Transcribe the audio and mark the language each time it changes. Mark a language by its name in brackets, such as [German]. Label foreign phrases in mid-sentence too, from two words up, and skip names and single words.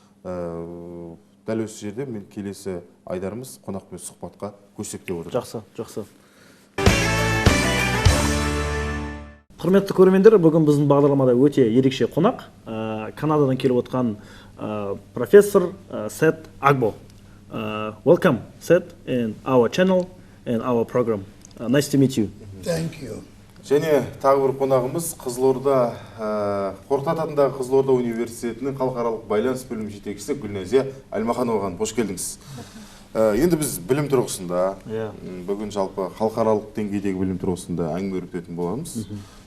[Kazakh] Дәл осы жерде мен келесі айдарымыз қонақпен сұхбатқа көшсек деп отырмын. Жақсы, жақсы. Құрметті көрермендер, бүгін біздің бағдарламада өте ерекше қонақ. Канададан келіп отқан профессор Сет Агбо. [English] Welcome, Seth, in our channel and our program. Nice to meet you. Thank you. [Kazakh] Және тағы бір қонағымыз Қызылорда, Қорқыт Атындағы Қызылорда университетінің халықаралық байланыс бөлімі жетекшісі Гүлназия Әлмахановаға қош келдіңіз. Енді біз білім тұрғысында, бүгін жалпы халықаралық деңгейдегі білім тұрғысында әңгіме өрбітетін боламыз.